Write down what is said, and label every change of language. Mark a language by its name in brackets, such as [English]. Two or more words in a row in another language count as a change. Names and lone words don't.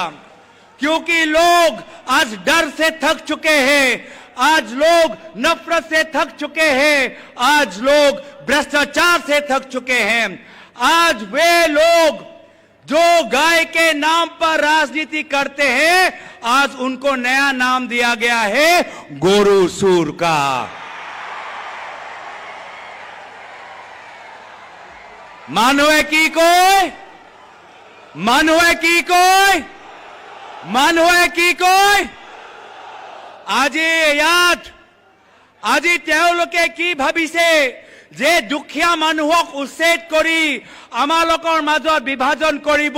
[Hindi] क्योंकि लोग आज डर से थक चुके हैं, आज लोग नफरत से थक चुके हैं, आज लोग भ्रष्टाचार से थक चुके हैं। आज वे लोग जो गाय के नाम पर राजनीति करते हैं, आज उनको नया नाम दिया गया है गोरू सूर का। [Assamese] মানুহে কি কয়, মানুহে কি কয়, মানুহে কি কয়, আজি ইয়াত আজি তেওঁলোকে কি ভাবিছে যে দুখীয়া মানুহক উচ্ছেদ কৰি আমালোকৰ মাজত বিভাজন কৰিব।